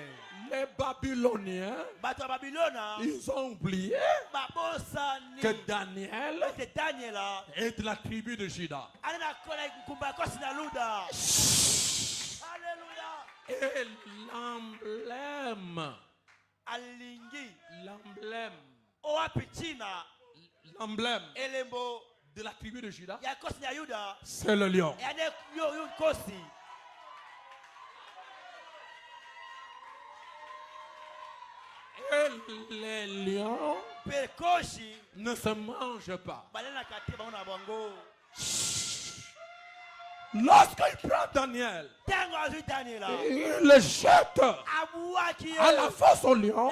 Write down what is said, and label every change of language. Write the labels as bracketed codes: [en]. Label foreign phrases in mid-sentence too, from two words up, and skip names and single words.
[fr] Les Babyloniens, ils ont oublié que Daniel est de la tribu de Juda. Et l'emblème l'emblème de la tribu de Juda, [ln] ya kosi ya Yuda [fr] c'est le lion. [ln] ya ne kosi. [fr] Et les lions ne se mangent pas. Lorsqu'il prend Daniel, il le jette à la fosse au lion.